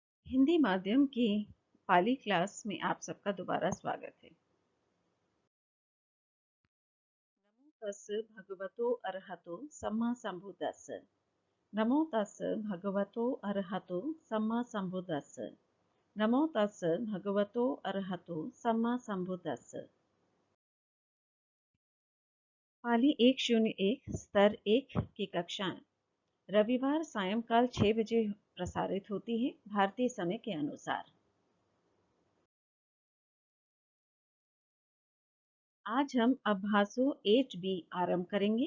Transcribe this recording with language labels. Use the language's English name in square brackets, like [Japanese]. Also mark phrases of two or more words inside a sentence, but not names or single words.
[Hindi] हिंदी माध्यम की पाली क्लास में आप सबका दोबारा स्वागत है। [Pali] नमो तस् भगवतो अरहतो सम्मा संबुद्दस्स। नमो तस् भगवतो अरहतो सम्मा संबुद्दस्स। नमो तस् भगवतो अरहतो सम्मा संबुद्दस्स। [Hindi] पाली 101 स्तर 1 की कक्षाएं रविवार सायंकाल 6 बजे प्रसारित होती है भारतीय समय के अनुसार। आज हम अभ्यासो 8B आरंभ करेंगे।